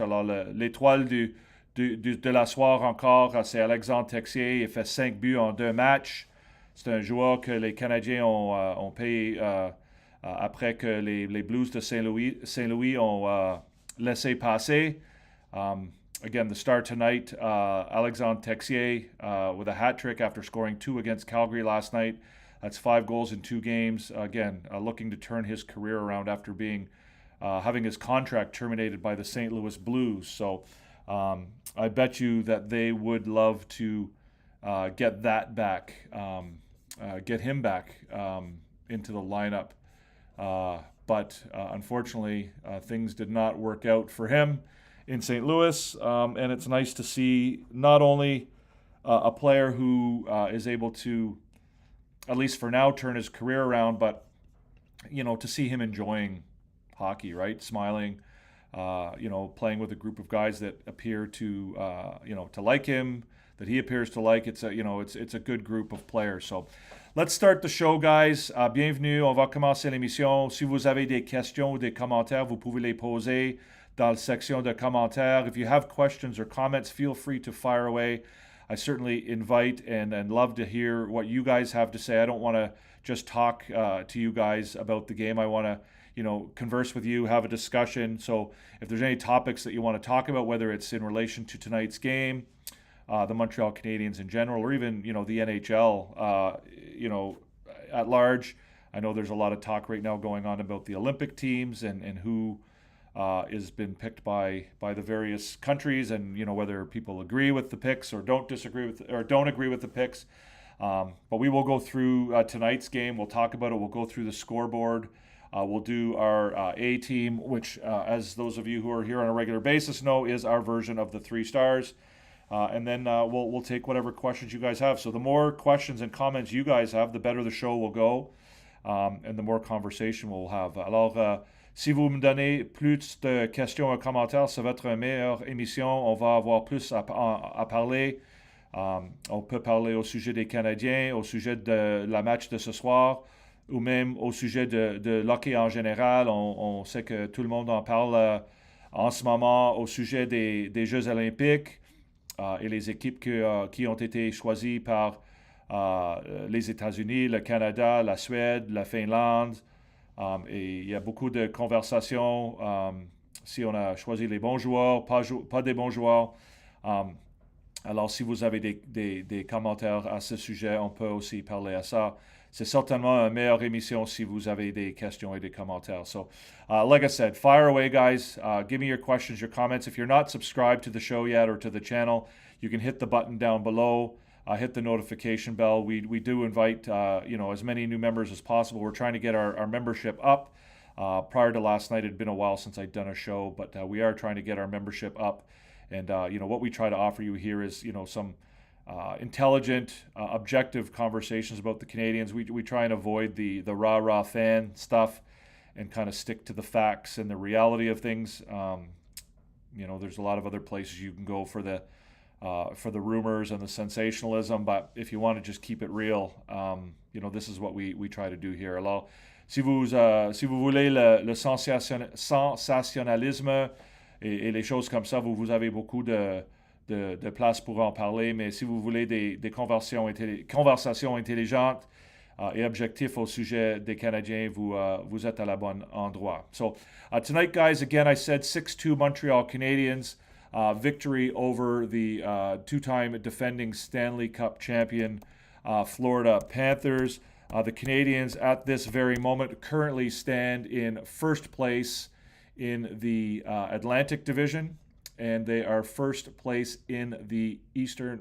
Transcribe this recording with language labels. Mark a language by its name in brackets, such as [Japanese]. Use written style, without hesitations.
[French] Alors l'étoile de la soirée encore, c'est Alexandre Texier. Il fait 5 buts en 2 matchs. C'est un joueur que les Canadiens ont payé après que les Blues de Saint-Louis ont laissé passer. [English] Again, the start tonight, Alexandre Texier with a hat trick after scoring 2 against Calgary last night. That's 5 goals in 2 games. Again, looking to turn his career around after having his contract terminated by the St. Louis Blues. So I bet you that they would love to get that back, get him back into the lineup. But unfortunately, things did not work out for him in St. Louis. And it's nice to see not only a player who is able to, at least for now, turn his career around, but, to see him enjoying hockey, right? Smiling, playing with a group of guys that appear to, to like him, that he appears to like. It's a good group of players. So let's start the show, guys. [French] Bienvenue. On va commencer l'émission. Si vous avez des questions ou des commentaires, vous pouvez les poser dans la section de commentaires. [English] If you have questions or comments, feel free to fire away. I certainly invite and love to hear what you guys have to say. I don't want to just talk to you guys about the game. I want to, converse with you, have a discussion. So if there's any topics that you want to talk about, whether it's in relation to tonight's game, the Montreal Canadiens in general, or even, the NHL, at large. I know there's a lot of talk right now going on about the Olympic teams and who has been picked by the various countries, and whether people agree with the picks or don't agree with the picks. But we will go through tonight's game. We'll talk about it. We'll go through the scoreboard. We'll do our A team, which, as those of you who are here on a regular basis know, is our version of the 3 stars. And then we'll take whatever questions you guys have. So the more questions and comments you guys have, the better the show will go, and the more conversation we'll have. [French] Alors, si vous me donnez plus de questions et commentaires, c'est votre meilleure émission. On va avoir plus à parler. On peut parler au sujet des Canadiens, au sujet de la match de ce soir, ou même au sujet de l'hockey en général. On sait que tout le monde en parle en ce moment au sujet des Jeux olympiques et les équipes qui ont été choisies par les États-Unis, le Canada, la Suède, la Finlande. Et il y a beaucoup de conversations si on a choisi les bons joueurs, pas des bons joueurs. Um, alors, si vous avez des commentaires à ce sujet, on peut aussi parler à ça. C'est certainement une meilleure émission si vous avez des questions et des commentaires. [English] So, like I said, fire away, guys. Give me your questions, your comments. If you're not subscribed to the show yet or to the channel, you can hit the button down below. Hit the notification bell. We do invite as many new members as possible. We're trying to get our membership up. Prior to last night, it had been a while since I'd done a show, but we are trying to get our membership up. And what we try to offer you here is some intelligent, objective conversations about the Canadiens. We try and avoid the rah-rah fan stuff and kind of stick to the facts and the reality of things. There's a lot of other places you can go for the rumors and the sensationalism, but if you want to just keep it real, this is what we try to do here. [French] Alors, si vous voulez le sensationnalisme et les choses comme ça, vous avez beaucoup de place pour en parler, mais si vous voulez des conversations intelligentes et objectifs au sujet des Canadiens, vous êtes à la bonne endroit. [English] So, tonight, guys, again, I said 6-2 Montreal Canadiens. Victory over the two-time defending Stanley Cup champion Florida Panthers. The Canadiens at this very moment currently stand in first place in the Atlantic Division, and they are first place in the Eastern.